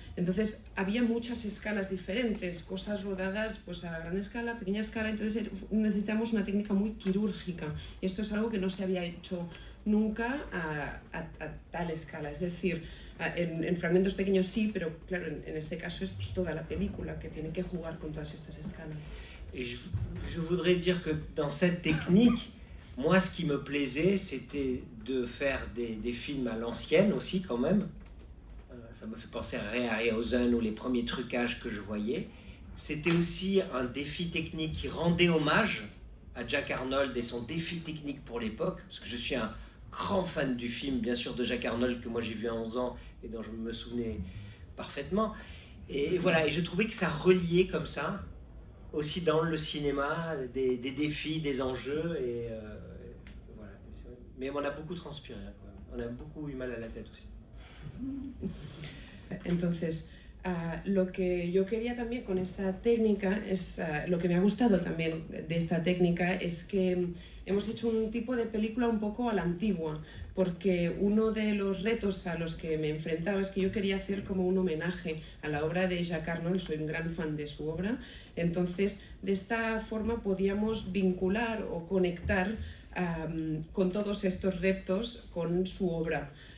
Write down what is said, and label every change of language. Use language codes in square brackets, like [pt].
[es] Entonces, había muchas escalas diferentes, cosas rodadas pues, a gran escala, pequeña escala, entonces necesitamos una técnica muy quirúrgica. Y esto es algo que no se había hecho nunca a tal escala, es decir, en fragmentos pequeños sí, pero claro, en este caso es toda la película que tiene que jugar con todas estas escalas. [fr] Et je voudrais dire que dans cette technique, moi ce qui me plaisait, c'était de faire des films à l'ancienne aussi quand même. Ça me fait penser à Ray Harryhausen ou les premiers trucages que je voyais. C'était aussi un défi technique qui rendait hommage à Jack Arnold et son défi technique pour l'époque, parce que je suis un grand fan du film, bien sûr, de Jack Arnold, que moi j'ai vu à 11 ans et dont je me souvenais parfaitement. Et voilà, et je trouvais que ça reliait comme ça, aussi dans le cinéma, des défis, des enjeux, et voilà. Mais on a beaucoup transpiré, hein, quand même. On a beaucoup eu mal à la tête aussi. [es] Entonces, Lo que yo quería también con esta técnica, lo que me ha gustado también de esta técnica es que hemos hecho un tipo de película un poco a la antigua, porque uno de los retos a los que me enfrentaba es que yo quería hacer como un homenaje a la obra de Jacques Arnold, soy un gran fan de su obra, entonces de esta forma podíamos vincular o conectar con todos estos retos con su obra.